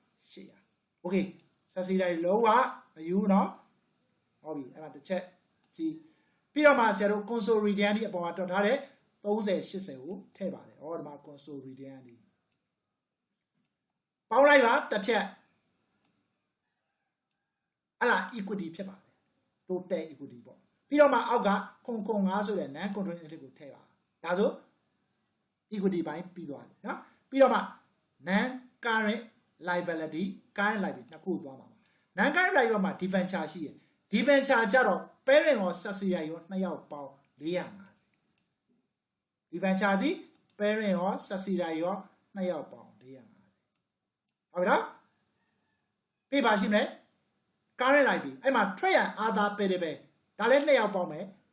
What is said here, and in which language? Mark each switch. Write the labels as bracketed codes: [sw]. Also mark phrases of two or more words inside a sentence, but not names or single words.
[my] 800 okay ဆက်စီတိုင်းလုံးဝမယူနော်ဟုတ်ပြီအဲ့ဒါတစ်ချက်ကြည့်ပြီးတော့မှဆရာတို့ consolidated အပေါ်မှာတွက်ထားတဲ့30 80ကိုထည့်ပါတယ်ဒီမှာ consolidated ပေါင်းလိုက်ပါတစ်ဖြတ်အဲ့ဒါ equity ဖြစ်ပါတယ် total equity ပေါ့ပြီးတော့မှအောက်ကခွန်5ဆိုတဲ့ non controlling interest ကိုထည့်ပါဒါဆို equity ဘိုင်းပြီးသွားပြီနော်ပြီးတော့မှ [en] non current liability current liability [my] နှစ်ခုသွားမှာပါ [en] non current liability [my] မှာ debenture ရှိရယ် debenture ကြတော့ parent ရော subsidiary ရောနှစ်ယောက်ပေါင်း450 debenture သည် parent ရော subsidiary ရောနှစ်ယောက်ပေါင်း450ဟုတ်ပြီနော်ပြီးပါရှိမယ် current liability အဲ့မှာထွက်ရအာသာပဲတယ်ပဲဒါလည်းနှစ်ယောက်ပေါင်းမယ်